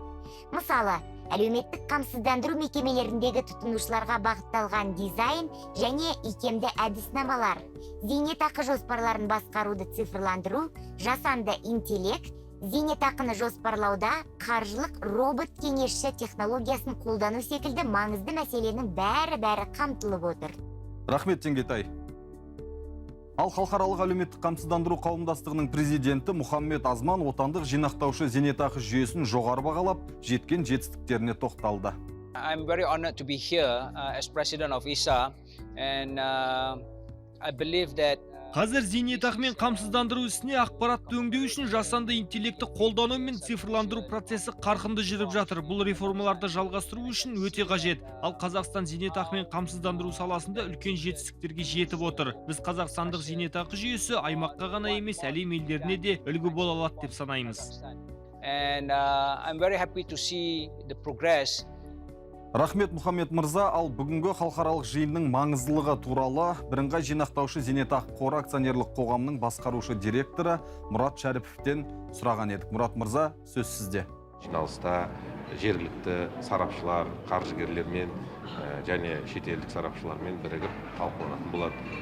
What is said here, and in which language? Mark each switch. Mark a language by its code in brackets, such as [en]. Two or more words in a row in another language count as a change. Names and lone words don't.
[kk] Мысалы, әлеуметтік қамсыздандыру мекемелеріндегі тұтынушыларға бағытталған дизайн және икемді әдіснамалар, зейнетақы жоспарларын басқаруды цифрландыру, жасанды интеллект, зейнетақыны жоспарлауда қаржылық робот кеңесші технологиясын қолдану секілді маңызды мәселенің бәрі қамтылып отыр. Рахмет, Теңгетай. Ал халықаралық әлеуметтік қамсыздандыру қауымдастығының президенті Мұхаммед Азман отандық жинақтаушы зейнетақы жүйесін жоғары бағалап, жеткен жетістіктеріне тоқталды. [en] I'm very honored to be here as president of ISA and I believe that [kk] Қазір зейнетақымен қамсыздандыру ісіне ақпаратты өңдеу үшін жасанды интеллекті қолдану мен цифрландыру процесі қарқынды жүріп жатыр. Бұл реформаларды жалғастыру үшін өте қажет. Ал Қазақстан зейнетақымен қамсыздандыру саласында үлкен жетістіктерге жетіп отыр. Біз қазақстандық зейнетақы жүйесі аймаққа ғана емес, әлем елдеріне де үлгі бола алады деп санаймыз. [en] And I'm very happy to see the progress. [kk] Рахмет, Мұхаммед мырза. Ал бүгінгі халықаралық жиынның маңыздылығы туралы бірыңғай жинақтаушы зейнетақы қоры акционерлік қоғамның басқарушы директоры Мұрат Шәріповтен сұраған едік. Мұрат мырза, сөз сізде. Жиналыста жергілікті сарапшылар, қаржыгерлермен және шетелдік сарапшылармен бірігіп талқыланатын болады.